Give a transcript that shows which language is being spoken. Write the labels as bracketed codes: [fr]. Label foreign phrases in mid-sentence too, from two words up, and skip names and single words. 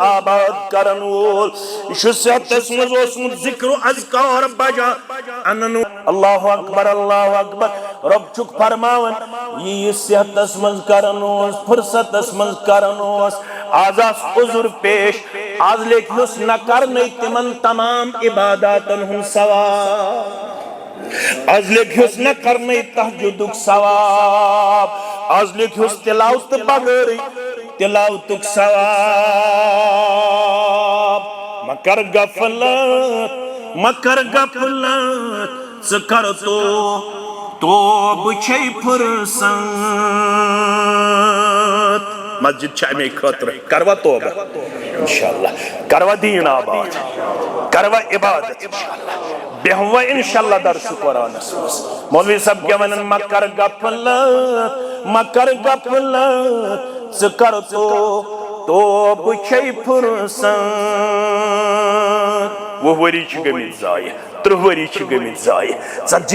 [ks] آباد کرن وول یہِ چھُ صحتس منٛز اوسمُت ذکر و اذکار بجا انن [ar] اللہ اکبر [ks] رب چھُکھ فرماوان یہِ صحتس منٛز کرن اوس فرصتس منٛز کرن اوس آز آس عذر پیش آز لیکھیُس نہ کرنے تمن تمام عباداتن ہُنٛد ثواب آز لیکھیُس نہ کرنے تہجدُک ثواب آز لیکھیُس تلاوت بغٲرٕے تلاوتُک ثواب مکر غفلت ژٕ کر توبہٕ چھے فرصت مسجد چھِ اَمے خٲطرٕ کروا توبہ انشاءاللہ کروا دین آباد کروا عبادت انشاءاللہ بیٚہوا انشاءاللہ درس قرآنس منٛز مولوی صاحب کیٛاہ وَنان مکر غفلت ژٕ کر توبہٕ چھے فرصت 20 ؤری چھِ گٔمٕتۍ ضایہِ 30 ؤری چھِ گٔمٕتۍ ضایہِ 40